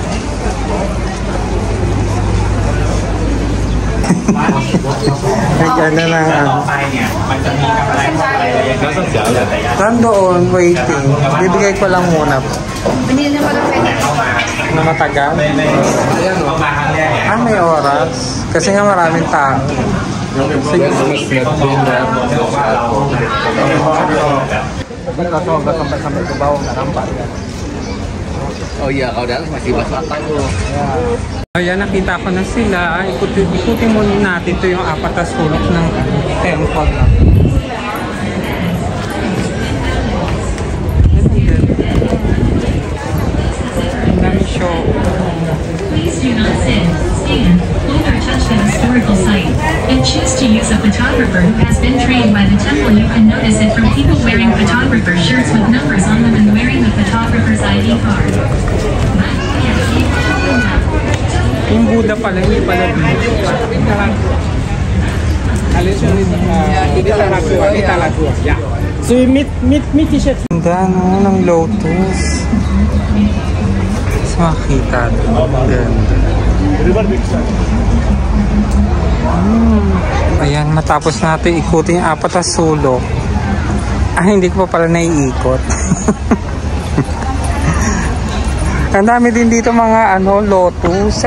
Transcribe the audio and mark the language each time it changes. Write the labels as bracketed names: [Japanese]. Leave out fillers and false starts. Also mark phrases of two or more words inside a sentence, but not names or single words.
[Filipino] Nag-ano lang ano. Nandoon, waiting. Bibigay ko lang muna. Na matagal? May oras. Kasi nga maraming tao. Sige. [Indonesian] Oh iya, kalau dalam masih basah tuh. [Filipino] Ayan, nakita ko na sila. Ikutin muna natin. Ito yung apat na sulok ng temple lang. Ang dami show. [English] Please do not sit, stand, hold or touch the historical site, and choose to use a photographer who has been trained by the temple. You can notice it from people wearing photographer shirts with numbers on them and wearing the photographer's ID card. [Filipino] Yung Buddha pala, hindi pala dito. [English] So you meet t-shirt. [Filipino] Ang gano ng lotus. Mas makita doon. Ganda. Ayan, matapos natin ikutin yung apat na sulok. Hindi ko pa pala naiikot. Ang dami din dito mga lotus.